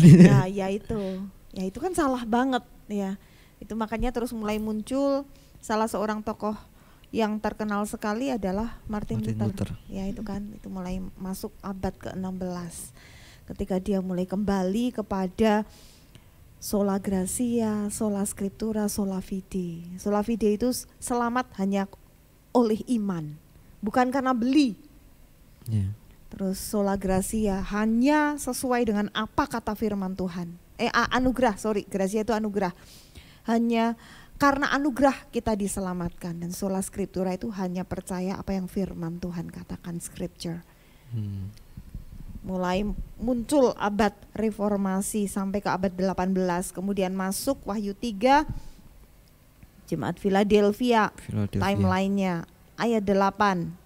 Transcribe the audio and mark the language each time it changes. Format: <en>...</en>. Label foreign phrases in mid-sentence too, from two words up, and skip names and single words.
<id>Nah ya itu kan salah banget ya. Itu makanya terus mulai muncul salah seorang tokoh yang terkenal sekali adalah Martin Luther. Ya itu kan, itu mulai masuk abad ke-16 ketika dia mulai kembali kepada</id> <la>sola gratia, sola scriptura, sola fide. Sola fide</la> <id>itu selamat hanya oleh iman, bukan karena beli. Terus</id> <la>sola gratia</la> <id>hanya sesuai dengan apa kata firman Tuhan. Anugerah, gratia itu anugerah. Hanya karena anugerah kita diselamatkan. Dan</id> <la>sola scriptura</la> <id>itu hanya percaya apa yang firman Tuhan katakan, scripture. Mulai muncul abad reformasi sampai ke abad 18. Kemudian masuk Wahyu 3, Jemaat Philadelphia. Timelinenya ayat 8.</id>